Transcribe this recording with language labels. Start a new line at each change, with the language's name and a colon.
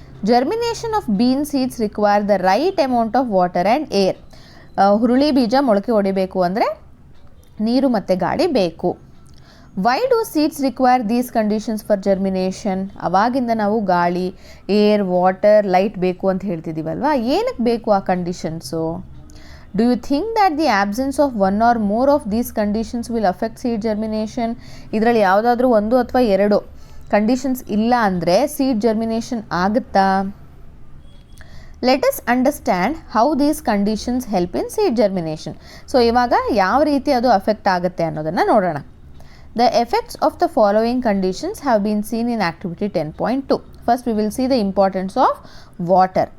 English: Germination of bean seeds require the right amount of water and air.
Kannada: ಹುರುಳಿ ಬೀಜ ಮೊಳಕೆ ಹೊಡಿಬೇಕು ಅಂದರೆ ನೀರು ಮತ್ತು ಗಾಳಿ ಬೇಕು.
English: Why do seeds require these conditions for germination?
Kannada: ಅವಾಗಿಂದ ನಾವು ಗಾಳಿ, ಏರ್, ವಾಟರ್, ಲೈಟ್ ಬೇಕು ಅಂತ ಹೇಳ್ತಿದ್ದೀವಲ್ವಾ? ಏನಕ್ಕೆ ಬೇಕು ಆ conditions?
English: Do you think that the absence of one or more of these conditions will affect seed germination?
Kannada: ಇದರಲ್ಲಿ ಯಾವುದಾದ್ರೂ ಒಂದು ಅಥವಾ ಎರಡು ಕಂಡೀಷನ್ಸ್ ಇಲ್ಲ ಅಂದರೆ ಸೀಡ್ ಜರ್ಮಿನೇಷನ್ ಆಗುತ್ತಾ?
English: Let us understand how these conditions help in seed germination.
Kannada: So ಇವಾಗ ಯಾವ ರೀತಿ ಅದು ಅಫೆಕ್ಟ್ ಆಗುತ್ತೆ ಅನ್ನೋದನ್ನು ನೋಡೋಣ.
English: The effects of the following conditions have been seen in activity 10.2. First we will see the importance of water.